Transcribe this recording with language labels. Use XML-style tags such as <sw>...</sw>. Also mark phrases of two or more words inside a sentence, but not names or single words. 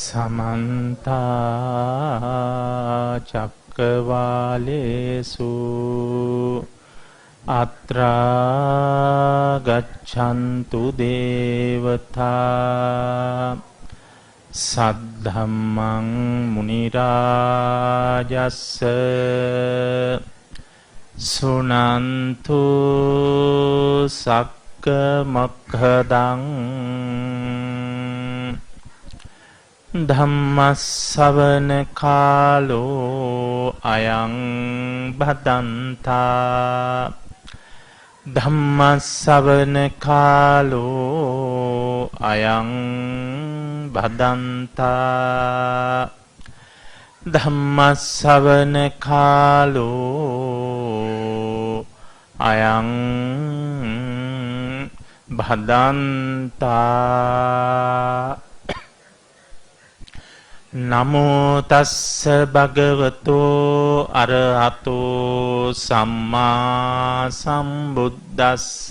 <pi>समन्ता चक्रवालेषु अत्रा गच्छन्तु देवता सद्धम्मं मुनिराजस्स सुनन्तु सक्कमोक्खदं धम्मස්සවන කාලෝ අයං භදන්තා ධම්මස්සවන කාලෝ අයං භදන්තා ධම්මස්සවන කාලෝ අයං භදන්තා නමෝ තස්ස භගවතෝ අරහතෝ සම්මා සම්බුද්දස්ස</pi>